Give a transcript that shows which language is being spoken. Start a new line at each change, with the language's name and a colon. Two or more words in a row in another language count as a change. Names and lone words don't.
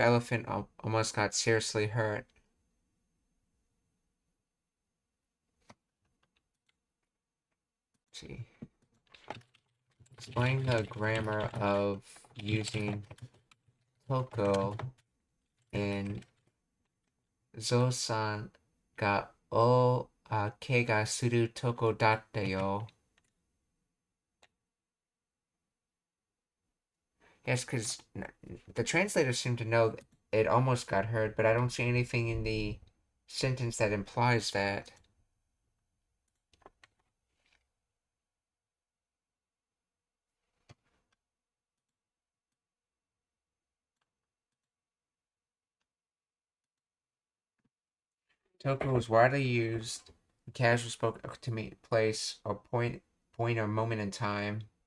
English: Elephant almost got seriously hurt. Let's see. Explain the grammar of using Toko in
Japanese: 象さん が お けが する とこ だった よ.
English: Yes, because the translators seem to know it almost got hurt, but I don't see anything in the sentence that implies that. Toko is widely used in casual spoke to mean place or point or moment in time.